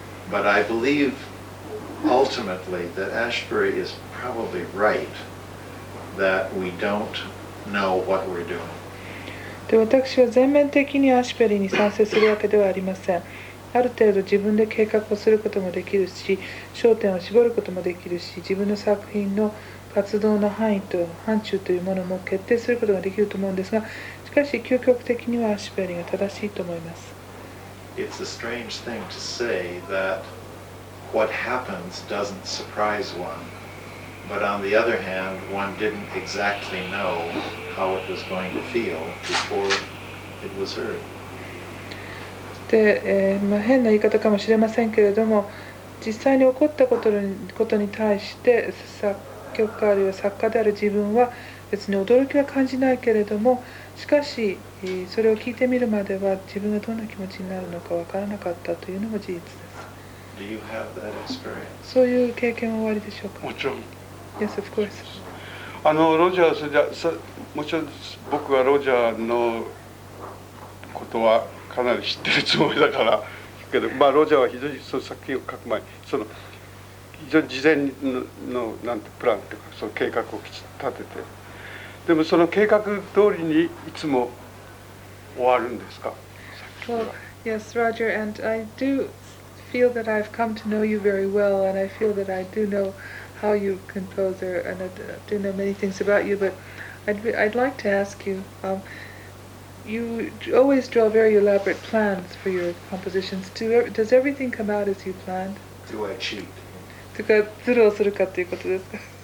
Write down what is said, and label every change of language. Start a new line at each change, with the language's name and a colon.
English: But I believe ultimately that Ashbery is probably right, that we don't know what we're doing.
Japanese: で、私は全面的にアシュベリーに賛成するわけではありません。ある程度自分で計画をすることもできるし、焦点を絞ることもできるし、自分の作品の活動の範囲と範疇というものも決定することができると思うんですが、しかし究極的にはアシュベリーが正しいと思います。
English: It's a strange thing to say that what happens doesn't surprise one, but on the other hand, one didn't exactly know how it was going to feel before it was heard.
Japanese: で、変な言い方かもしれませんけれども、実際に起こったことに対して作曲家あるいは作家である自分は別に驚きは感じないけれども、しかしそれを聞いてみるまでは自分がどんな気持ちになるのかわからなかったというのも事実です。
English: Do you have that experience?
Japanese: そういう経験はおありでしょうか？もちろん。
English: Yes, of course.
Japanese: ロジャースもちろん僕はロジャーのことはかなり知ってるつもりだからけど、ロジャーは非常にその作品を書く前に非常に事前のなんてプランというかその計画をきちっと立てて、でもその計画通りにいつも終わるんですか？
English: Well, yes, Roger, and I do feel that I've come to know you very well, and I feel that I do know how you compose, and I do know many things about you, but I'd like to ask you, you always draw very elaborate plans for your compositions. Does everything come out as you planned? Do I cheat?
Japanese: とか、ズルをするかということですか？